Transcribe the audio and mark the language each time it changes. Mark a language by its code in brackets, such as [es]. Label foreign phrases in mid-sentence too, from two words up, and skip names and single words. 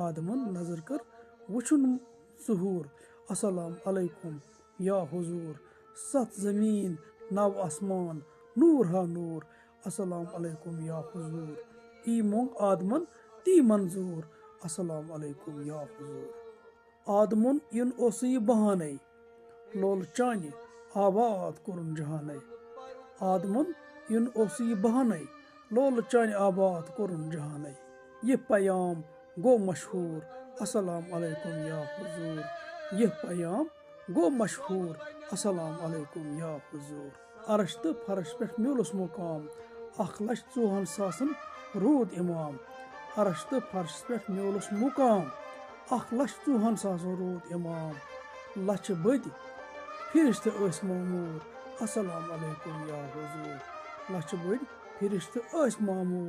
[ks] आदमन नजर कर वुछुन ज़ुहूर। [ar] السلام عليكم يا حضور. [ks] सत ज़मीन नव आसमान नूर हा नूर। [ar] السلام عليكم يا حضور. [ks] ई मोंग आदमन ती मंजूर। [ar] السلام عليكم يا حضور. [ks] आदमुन इन ओसु यह बहाने लोल चानि आबाद कुरुन जहाने। आदमुन इन ओसु यह बहाने लोल चानि आबाद कुरुन जहाने। यह पैगाम गो मशहूर। [ar] السلام عليكم يا حضور. [ks] यह पैगाम गो मशहूर। [ar] السلام عليكم يا حضور. [ks] अरश तो फरश पे मिलुस मुकाम 1,04,000 रूद इमाम। अरश तो फरश पे मिलुस मुकाम 1,04,000 रूद इमाम। लच बद फिरिश्त अस मामूर। [ar] السلام عليكم يا حضور. [ks] लच बद फिरिश्त अस मामूर।